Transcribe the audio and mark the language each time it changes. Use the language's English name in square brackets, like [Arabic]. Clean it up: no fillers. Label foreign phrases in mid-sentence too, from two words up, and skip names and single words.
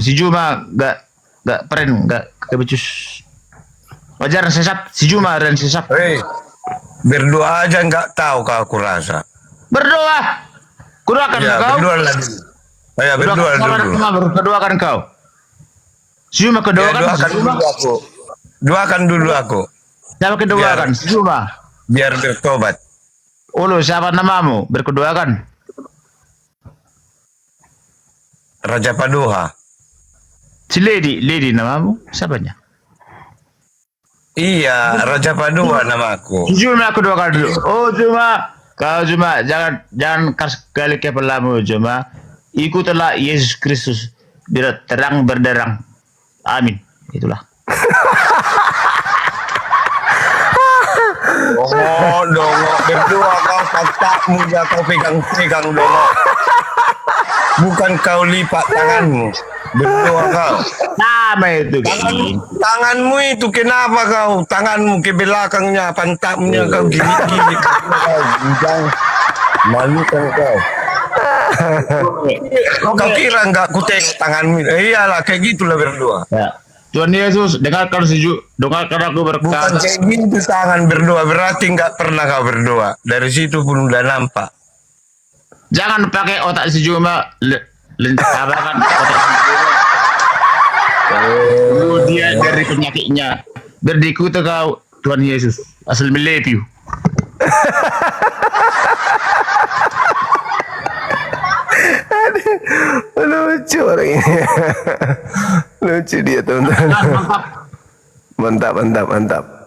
[Indonesian] Si Juma gak kebecus. Wajar sesat. Si Juma dan sesat. Berdoa aja nggak tahu kau aku rasa. Berdoa. Kudoakan Ya, kau. berdoa lagi. Ya, berdoa dulu. Berdoakan kau. Si Juma kedoakan. Doakan dulu aku. Doakan dulu aku. Siapa kedoakan? Si Juma. Biar bertobat. Ulu, siapa namamu? Berkedoakan. Raja Padoha. Si Lady namamu? Siapanya? Iya, Raja Padoha namaku. Juma aku doakan dulu. Oh Juma, kau Juma jangan kali kepalamu Juma. Ikutlah Yesus Kristus biar terang berderang. Amin. Itulah. Dongo, berdoa kau pantatmu ya kau pegang dongo. Bukan kau lipat tanganmu. Berdoa kau. Sama itu. Tanganmu itu kenapa kau? Tanganmu ke belakangnya, pantatnya kau gini-gini. Malu kan kau. Kau kira enggak ku tengok tanganmu? Iyalah kayak gitulah berdoa. Ya. Tuhan Yesus, dengarkan aku Bukan berkata. kayak gitu tangan berdoa, berarti enggak pernah kau berdoa. Dari situ pun udah nampak. Jangan pakai otak si Juma. Abakan otak si Juma. Dia dari penyakitnya. Berdikutu kau Tuhan Yesus. Asal melepiu. Lucu orang ini. Lucu dia teman-teman. Mantap.